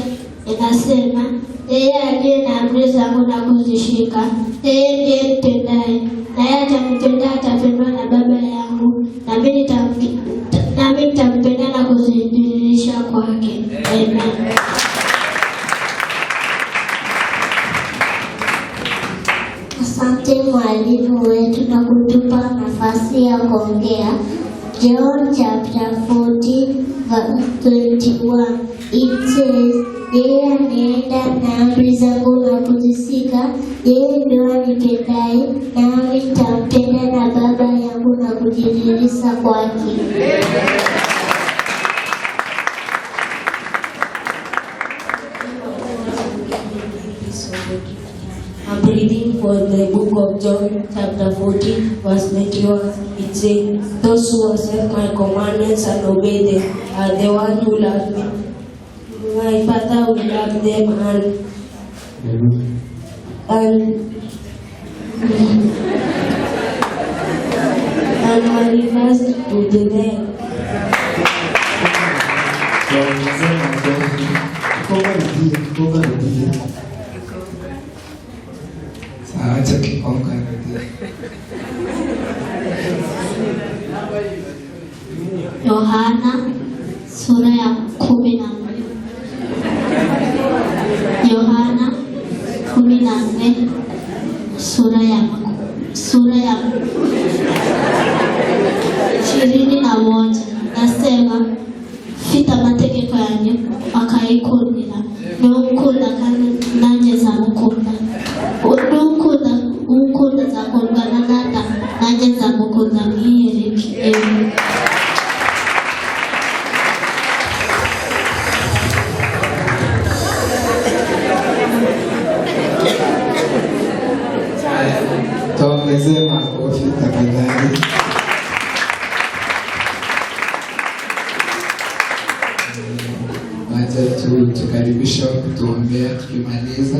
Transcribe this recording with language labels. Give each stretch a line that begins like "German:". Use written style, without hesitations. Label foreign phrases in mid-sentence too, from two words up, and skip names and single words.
Swahili: Inasema, yeye aliye na amri zangu na kuzishika, yeye ndiye nipendaye, naye atanipenda atapendwa na Baba yangu, nami nitampenda na kuzidhihirisha kwake. Amen. Asante mwalimu wetu na kutupa nafasi ya kuongea.
English: John chapter 14 verse 21. It says,
Swahili: yeye anaenda na amri zangu na kuzishika, yeye ndiye anipendaye, nami nitampenda na Baba yangu na kujidhihirisha kwake.
English: I'm reading for the book of John, chapter 14, verse 21. It says, those who accept my commandments and obey them are the ones who love me. My Father will love them and manifest to them.
Swahili: Acha kikonga. Yohana sura ya 14. Yohana 14 sura ya 21. Nasema,
Rundi: fita amategeko yanyu akayikundira, n'ukunda kandi nanjye nzamukunda. Ukunda zakundwa na Data, nanjye nzamukunda mwiyereke.
Swahili: Tuongeze makofi tafadhali. Wacha tukaribisha kutuombea tukimaliza.